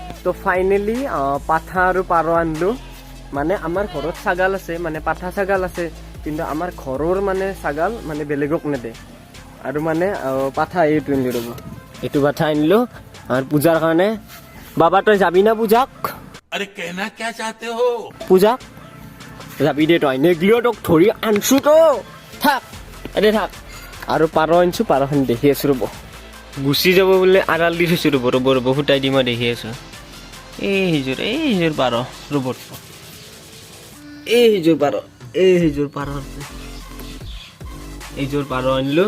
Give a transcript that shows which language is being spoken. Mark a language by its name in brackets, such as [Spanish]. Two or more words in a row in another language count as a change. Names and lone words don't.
[Assamese] তো ফাইনেলি পাঠা আৰু পাৰ আনিলোঁ। মানে আমাৰ ঘৰত ছাগাল আছে, মানে পাঠা ছাগাল আছে, কিন্তু আমাৰ ঘৰৰ মানে ছাগাল মানে বেলেগক নেদে। আৰু মানে পাঠা এইটো আনিলোঁ ৰ'ব, এইটো পাঠা আনিলোঁ আৰু পূজাৰ কাৰণে। বাবা তই যাবি না পূজাক? [Hindi] अरे कहना क्या चाहते हो? [Assamese] পূজাক যাবি দে তই, নেগলিঅ'টক ধৰি আনছো তো থাক এনে থাক। আৰু পাৰ আনিছোঁ, পাৰখন দেখি আছোঁ ৰ'ব, গুচি যাব বোলে আড়াল দি থৈছোঁ ৰ'ব ফুটাই দি মই দেখি আছোঁ। এইযোৰ পাৰ ৰ'ব, এইযোৰ পাৰ আনিলোঁ।